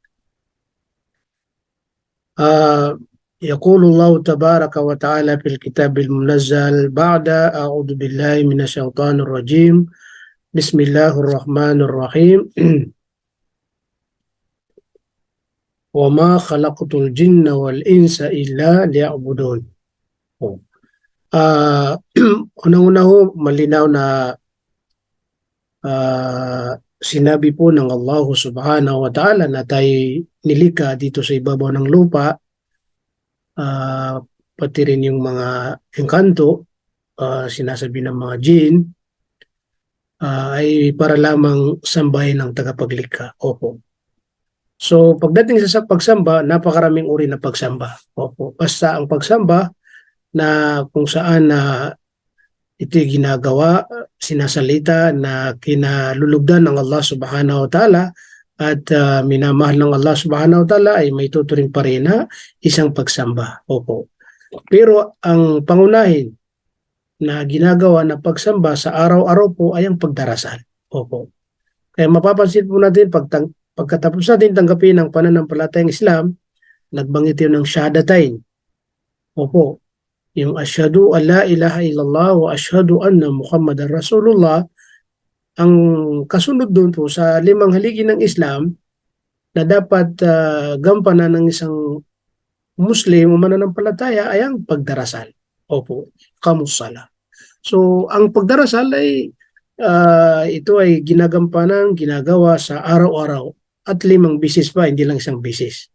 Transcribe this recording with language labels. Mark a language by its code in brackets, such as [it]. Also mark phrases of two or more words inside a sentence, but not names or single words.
[ar] يقول الله تبارك وتعالى في الكتاب المنزل بعد أعوذ بالله من الشيطان الرجيم بسم الله الرحمن الرحيم وما خلقت الجن والإنس إلا ليعبدون. [tl] Unang-una ho, malinaw na sinabi po ng Allah [ar] سبحانه وتعالى [tl] na tayo nilika dito sa ibabaw ng lupa, pati rin yung mga engkanto, sinasabi ng mga jinn, ay para lamang sambahin ng tagapaglikha. Opo. So pagdating sa pagsamba, napakaraming uri na pagsamba. Opo. Basta ang pagsamba na kung saan ito'y ginagawa, sinasalita na kinalulugdan ng Allah [ar] سبحانه وتعالى [tl] at minamahal ng Allah [ar] سبحانه وتعالى [tl] ay may tuturing pa rin na isang pagsamba. Opo. Pero ang pangunahin na ginagawa na pagsamba sa araw-araw po ay ang pagdarasal. Opo. Kaya mapapansin po natin pagkatapos natin tanggapin ang pananampalatayang Islam, nagbanggit yun ng Shahadatain. Opo. Yung [ar] أشهد أن لا إله إلا الله وأشهد أن محمدا رسول الله, [tl] ang kasunod doon po sa limang haligi ng Islam na dapat gampanan ng isang Muslim o mananampalataya ay ang pagdarasal. Opo, kamusala. So, ang pagdarasal ay ito ay ginagawa sa araw-araw at 5 bisis pa, hindi lang isang bisis.